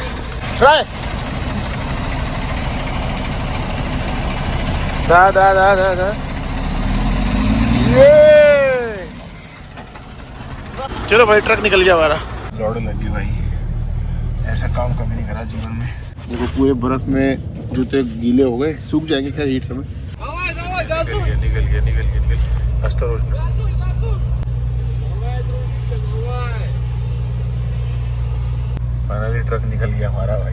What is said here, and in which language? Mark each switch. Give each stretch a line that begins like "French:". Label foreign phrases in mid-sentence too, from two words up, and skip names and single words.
Hindi: ट्राई. दा. ये चलो भाई, ट्रक निकल गया हमारा. दौड़ लगी भाई. ऐसा काम कभी नहीं करा जीवन में. देखो पूरे बर्फ में जूते गीले हो गए. सूख जाएंगे क्या हीटर में.
Russian: Давай, газуй.
Hindi: निकल. अस्तर
Russian: Газуй. Давай, дружище, давай.
Hindi: फाइनली ट्रक निकल गया हमारा भाई.